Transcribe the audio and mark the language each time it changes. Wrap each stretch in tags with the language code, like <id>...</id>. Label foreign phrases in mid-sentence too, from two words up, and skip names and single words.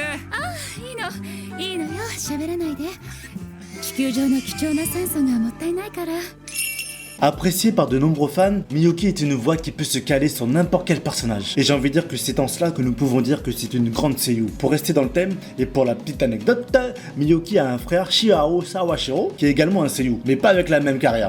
<ja>Ah, いいのよ、喋らないで。地球上の貴重な酸素がもったいないから。</ja> <fr>Appréciée par de nombreux fans, Miyuki est une voix qui peut se caler sur n'importe quel personnage. Et j'ai envie de dire que c'est en cela que nous pouvons dire que c'est une grande seiyuu. Pour rester dans le thème, et pour la petite anecdote, Miyuki a un frère, Shihao Sawashiro, qui est également un seiyuu, mais pas avec la même carrière.</fr>